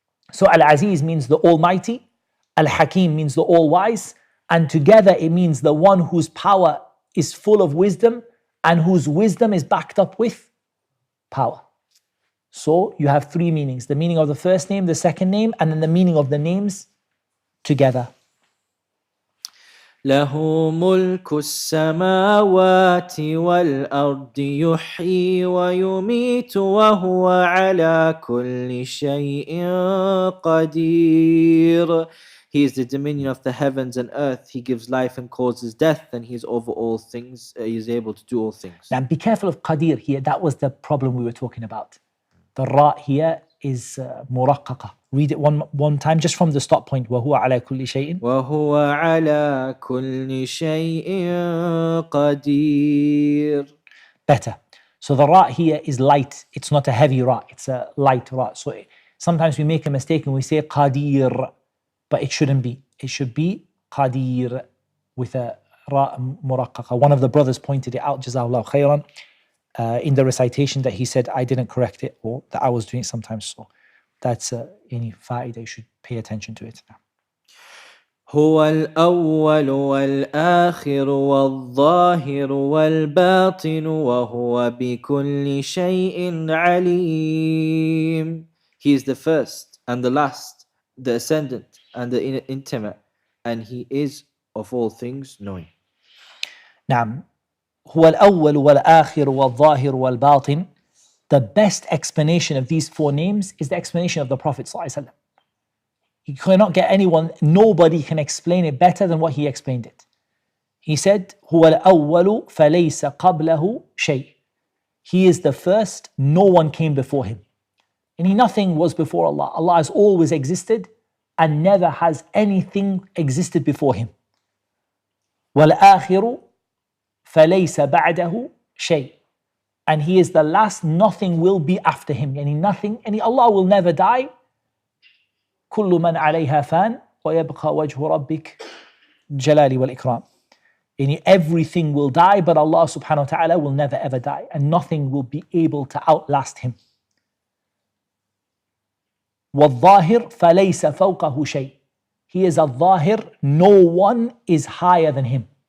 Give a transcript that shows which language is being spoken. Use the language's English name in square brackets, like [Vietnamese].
[English] So Al-Aziz means the Almighty, Al-Hakim means the All-Wise, and together it means the one whose power is full of wisdom and whose wisdom is backed up with power. So you have three meanings: the meaning of the first name, the second name, and then the meaning of the names together. [Arabic] له ملك السماوات والأرض يحيي ويميت وهو على كل شيء قدير. [English] He is the dominion of the heavens and earth. He gives life and causes death, and he is over all things. He is able to do all things. Now be careful of qadir here. That was the problem we were talking about. The ra here is muraqqaqa. Read it one time just from the stop point. [Arabic] وَهُوَ عَلَى كُلِّ شَيْءٍ وهو على كل شيء قدير. [English] Better. So the ra here is light. It's not a heavy ra. It's a light ra. So sometimes we make a mistake and we say qadir, but it shouldn't be. It should be qadir with a ra muraqqaqa. One of the brothers pointed it out, Jazahullah khairan, in the recitation that he said I didn't correct it, or that I was doing it sometimes. So that's any fa'idah, you should pay attention to it now. [Arabic] هو الأول والآخر والظاهر والباطن وهو بكل شيء عليم. [English] He is the first and the last, the ascendant and the intimate, and he is of all things knowing. [Arabic] نعم. هو الأول والآخر والظاهر والباطن. [English] The best explanation of these four names is the explanation of the Prophet ﷺ. You cannot get anyone, nobody can explain it better than what he explained it. He said, [Arabic] هو الأول فليس قبله شيء. [English] He is the first, no one came before him. And nothing was before Allah. Allah has always existed and never has anything existed before him. [Arabic] والآخر فليس بعده شيء. [English] And he is the last, nothing will be after him. Nothing, Allah will never die. [Arabic] كل من عليها فان ويبقى وجه ربك جلالي والإكرام. [English] Everything will die, but Allah subhanahu wa ta'ala will never ever die, and nothing will be able to outlast him. [Arabic] والظاهر فليس فوقه شيء. [English] He is a zahir, no one is higher than him.